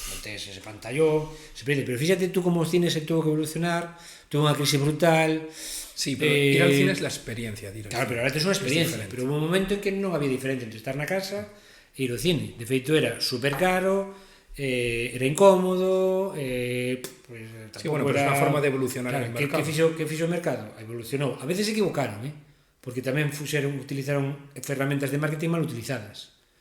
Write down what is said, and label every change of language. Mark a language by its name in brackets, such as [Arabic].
[Galician] Non tens ese pantallón, pero fíxate tú como o cine se tuvo que evolucionar, tuvo unha crise brutal. [Spanish] Sí, pero ir al cine es la experiencia. [Galician] Claro, pero ahora tes unha experiencia. Pero hubo un momento en que non había diferente entre estar na casa e ir ao cine. De feito, era super caro, era incómodo, pues, sí, bueno, pero é unha forma de evolucionar en el mercado. Que fixo o mercado? Evolucionou. A veces se equivocaron, porque tamén utilizaron ferramentas de marketing mal utilizadas.